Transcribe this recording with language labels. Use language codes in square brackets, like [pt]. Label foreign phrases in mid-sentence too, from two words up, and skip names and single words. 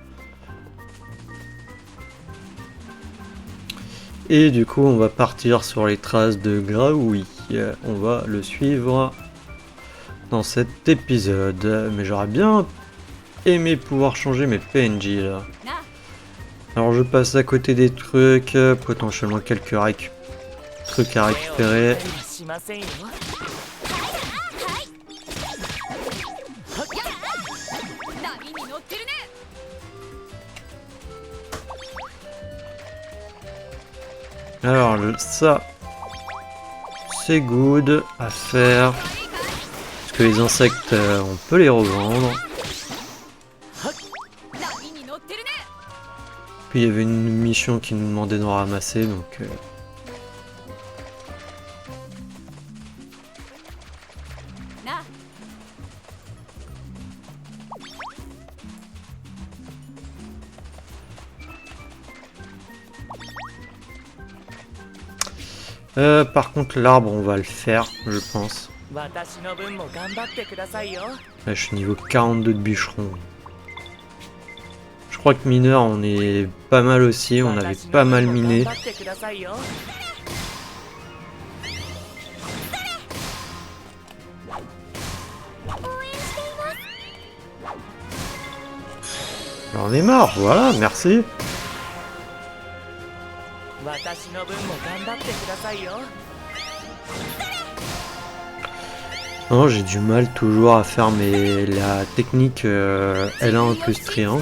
[fr] Et du coup, on va partir sur les traces de Graoui. On va le suivre dans cet épisode. Mais j'aurais bien aimé pouvoir changer mes PNJ là. Alors je passe à côté des trucs, potentiellement quelques trucs à [ja] 手を抜いた [fr] récupérer. [ja] りはしませんよ。波に乗ってるね。 [fr] Alors ça, c'est good à faire. Parce que les insectes, on peut les revendre. [ja] 波に乗ってるね。 [fr] Puis il y avait une mission qui nous demandait d'en ramasser, donc... [ja] な。 [fr] par contre, l'arbre, on va le faire, je pense. [ja] 私の分も頑張ってくださいよ。 [fr] Là, je suis niveau 42 de bûcheron. Je crois que mineur, on est pas mal aussi. On avait [ja] 私 [fr] pas [ja] の [fr] mal [ja] 分も [fr] miné. [ja] 頑張ってくださいよ。 [fr] J'en ai marre, voilà, merci. [ja] 私の分も頑張ってくださいよ。 [fr] Non, j'ai du mal toujours à faire la technique L1 plus triangle.